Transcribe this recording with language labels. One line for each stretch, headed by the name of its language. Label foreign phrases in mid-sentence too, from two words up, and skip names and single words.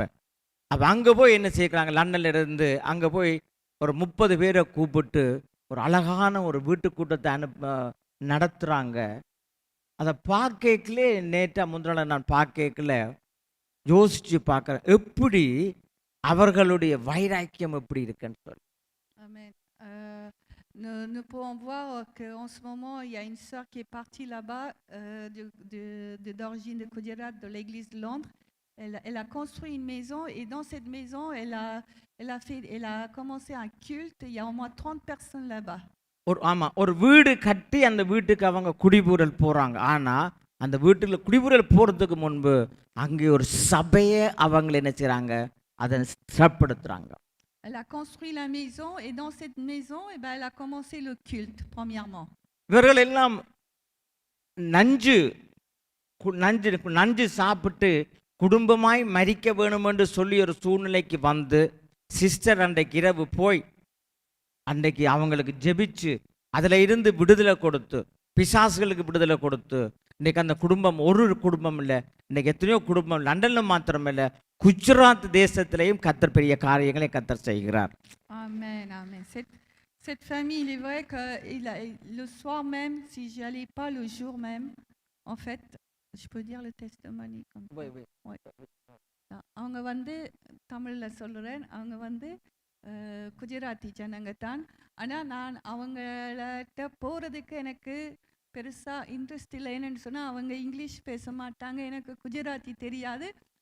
Tamil: அப்போ அங்கே போய் என்ன செய்யறாங்க, லண்டன்ல இருந்து அங்கே போய் ஒரு 30 பேரை கூப்பிட்டு ஒரு அழகான ஒரு வீட்டு கூட்டத்தை நடத்துகிறாங்க. அதை பார்க்கலே நேற்றா முந்தின நான் பார்க்கல யோசிச்சு பார்க்குறேன், எப்படி அவர்களுடைய வைராக்கியம் எப்படி இருக்குன்னு சொல்லி.
French: Amen. Nous pouvons voir qu'en ce moment, il y a une sœur qui est partie là-bas, d'origine de Gujarat, de l'église de Londres. Elle a construit une maison et dans cette maison, elle a commencé un culte. Il y a au moins 30 personnes là-bas.
Tamil: ஒரு வீடு கட்டி அந்த வீட்டுக்கு அவங்க குடிபுறல் போகிறாங்க. ஆனால் அந்த வீட்டில் குடிபுறல் போகிறதுக்கு முன்பு அங்கே ஒரு சபையை அவங்க என்ன செய்கிறாங்க, அதை சிறப்படுத்துகிறாங்க.
French: Elle a construit la maison et dans cette maison, elle a commencé le culte premièrement.
Tamil: இவர்கள் எல்லாம் நஞ்சு சாப்பிட்டு குடும்பமாய் மரிக்க வேணும் என்று சொல்லி ஒரு சூழ்நிலைக்கு வந்து சிஸ்டர் அன்றைக்கு இரவு போய் அன்றைக்கு அவங்களுக்கு ஜெபிச்சு அதில் இருந்து விடுதலை கொடுத்து, பிசாசுகளுக்கு விடுதலை கொடுத்து, இன்னைக்கு அந்த குடும்பம் ஒரு குடும்பம் இல்லை, இன்னைக்கு எத்தனையோ குடும்பம் லண்டனில் மாத்திரம் இல்லை, குஜராத் தேசத்திலையும் கர்த்தர் பெரிய காரியங்களை கர்த்தர் செய்கிறார்.
French: Amen, amen. Cette famille, il est vrai que le soir même, si j'y allais pas le jour même, en fait, je peux dire le testimony comme ça. Oui.
Tamil: அவங்க வந்து தமிழில் சொல்கிறேன், அவங்க வந்து குஜராத்தி ஜனங்க தான். ஆனால் நான் அவங்கள்ட்ட போகிறதுக்கு எனக்கு பெருசாக இன்ட்ரெஸ்ட் இல்லை. என்னென்னு சொன்னால் அவங்க இங்கிலீஷ் பேச மாட்டாங்க, எனக்கு குஜராத்தி தெரியாது.